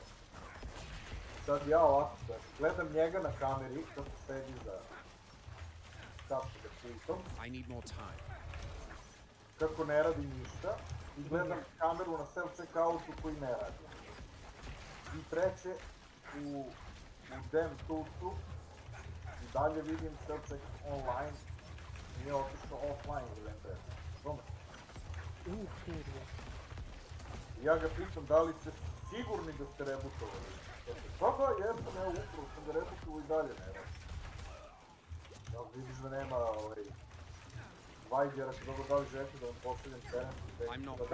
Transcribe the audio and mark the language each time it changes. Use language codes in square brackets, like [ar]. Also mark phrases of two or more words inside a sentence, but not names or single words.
[sr] Sad ja ovako, gledam njega na kameri, kako sedi za kapsule pultom. Kako ne radi ništa. I gledam kameru na self-checkoutu koji ne radi. I treće, u Dem Toolsu, i dalje vidim [en] self-check online, [sr] nije otišao offline ili ne. Ja ga pitam da li ste sigurni da ste rebootovali. Da, jesam, evo upravo sam ga rebootovao i dalje ne radi. Ja vidiš da nema Vajgera, dobro da li želite da vam postavljam teren.